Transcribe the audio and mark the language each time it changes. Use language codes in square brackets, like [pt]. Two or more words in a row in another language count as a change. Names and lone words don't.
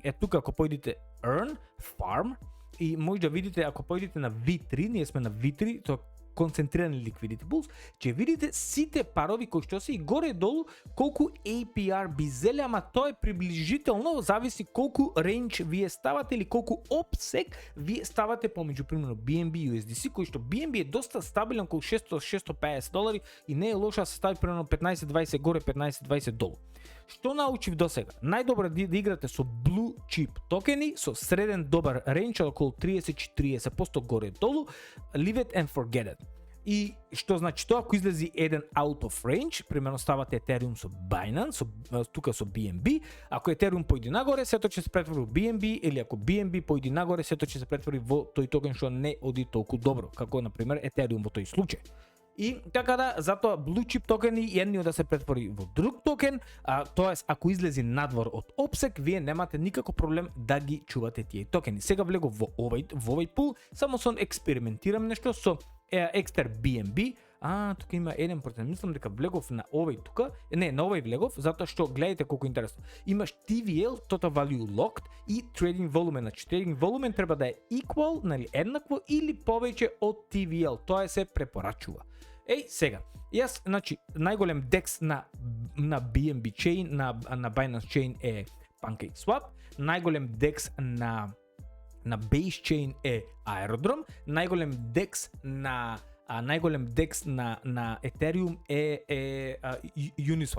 [mk] Е тука ако појдете Earn, Farm и може да видите ако појдете на V3, ние сме на V3, тоа концентрирани [en] liquidity pools, [mk] ќе видите сите парови кои што се и горе долу колку APR би зеле, ама тоа е приближително, зависи колку range вие ставате или колку обсек вие ставате помеѓу примерно BNB и USDC, кој што BNB е доста стабилен околу $600-650 и не е лошо да се стави примерно 15-20 горе, 15-20 долу. Што научив до сега? Најдобро да играте со [en] blue chip [mk] токени со среден добар рейндж околу 30-40% горе долу, [en] leave it and forget it. [mk] И што значи тоа, ако излези еден [en] out of range, [mk] примерно ставате Ethereum со Binance, тука со BNB, ако Ethereum појде нагоре, сето ќе се претвори во BNB, или ако BNB појде нагоре, сето ќе се претвори во тој токен што не оди толку добро, како на пример Ethereum во тој случај. И така да, затоа [en] blue chip [mk] токени едниот да се претвори во друг токен, тоест ако излези надвор од обсек, вие немате никако проблем да ги чувате тие токени. Сега влегов во овој пул, само сон експериментирам нешто со Exter BNB. Тука има 1%, мислам дека влегов на овој тука, не, на овој влегов, затоа што гледате колку интересно. Имаш TVL, [en] Total Value Locked [mk] и [en] Trading Volume, [mk] значи [en] Trading Volume [mk] треба да е equal, нели еднакво или повеќе од TVL, тоа се препорачува. Сега, јас, значи, најголем DEX на BNB Chain, на Binance Chain е PancakeSwap, најголем DEX на Base Chain е Aerodrome, најголем DEX на Ethereum е Uniswap.